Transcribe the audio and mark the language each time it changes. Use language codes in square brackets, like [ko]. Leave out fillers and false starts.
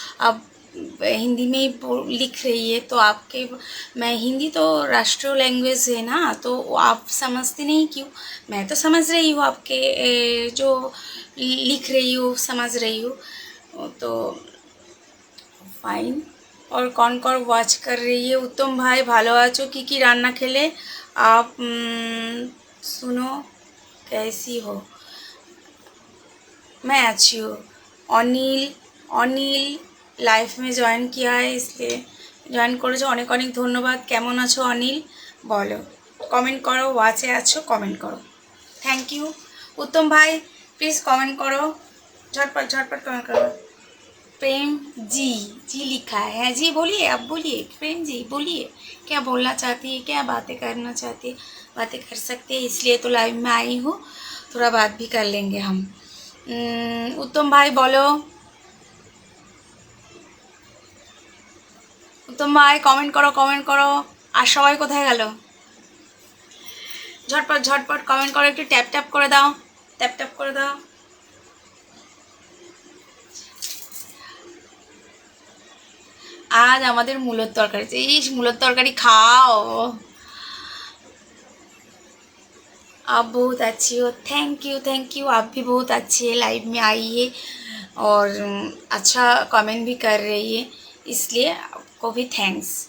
[hi] आप हिंदी में ही लिख रही है, तो आपके, मैं हिंदी तो राष्ट्रीय लैंग्वेज है ना, तो आप समझती नहीं क्यों? मैं तो समझ रही हूँ, आपके जो लिख रही हूँ समझ रही हूँ, तो फाइन। और कौन कौन वॉच कर रही है। [bn] उत्तम भाई ভালো আছো, কি রান্না খেলে? [hi] आप सुनो कैसी हो? मैं अच्छी हूँ। অনিল অনিল লাইফ में জয়েন किया है, इसलिए [bn] জয়েন করেছো, অনেক অনেক ধন্যবাদ। কেমন আছো অনিল বলো, কমেন্ট করো। ওয়াচে আছো কমেন্ট করো। [hi] থ্যাংক ইউ उत्तम भाई, प्लीज़ कमेंट करो, झटपट झटपट कमेंट करो। प्रेम जी, जी लिखा है जी, बोलिए आप बोलिए प्रेम जी, बोलिए क्या बोलना चाहती है, क्या बातें करना चाहती है। बातें कर सकते हैं, इसलिए तो लाइव में आई हूँ, थोड़ा बात भी कर लेंगे हम। उत्तम भाई बोलो, उत्तम भाई कमेंट करो कमेंट करो। [bn] আর সবাই কোথায় গেল? ঝটপট ঝটপট কমেন্ট করো, একটু ট্যাপ ট্যাপ করে দাও, ট্যাপ ট্যাপ করে দাও। আজ আমাদের মূলোর তরকারি, এই মূলোর তরকারি খাও। [hi] आप बहुत अच्छी हो, थैंक यू, आप भी बहुत अच्छी है, लाइव में आई है और अच्छा कमेंट भी कर रही है, इसलिए आपको भी थैंक्स।